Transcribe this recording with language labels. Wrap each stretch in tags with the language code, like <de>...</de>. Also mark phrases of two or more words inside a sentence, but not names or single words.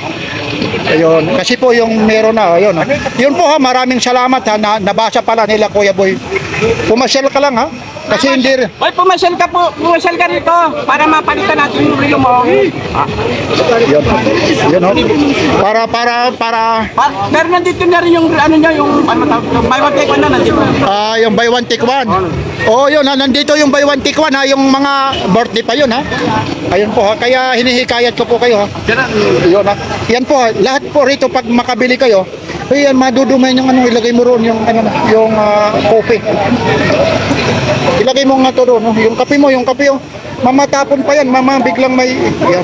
<tl>Ayun, kasi po yung meron na, ayun ha. Yun po ha, maraming salamat ha, nabasa pala nila Kuya Boy. Pumasyal ka lang ha. Kasi hindi rin. Hoy, pumasyal ka rito para mapalitan natin yung relo mo. Yun ho. Para Pero nandito na rin yung ano niya, yung</tl> <en>buy one take one</en> <tl>na nandito.</tl> <en>yung buy one take one.</en> <tl>Yun ha, nandito yung</tl> <en>buy one take one</en> <tl>ha, yung mga birthday pa yun ha. Ayun po ha, kaya hinihikayat ko po kayo ha. Yun ha. Yan po ha, lahat po rito pag makabili kayo, ayan, madudumay yung ano, ilagay mo roon yung kopi. Ilagay mo nga to doon, no? Yung kape mo, mamatapon pa yan, biglang may yan.</tl>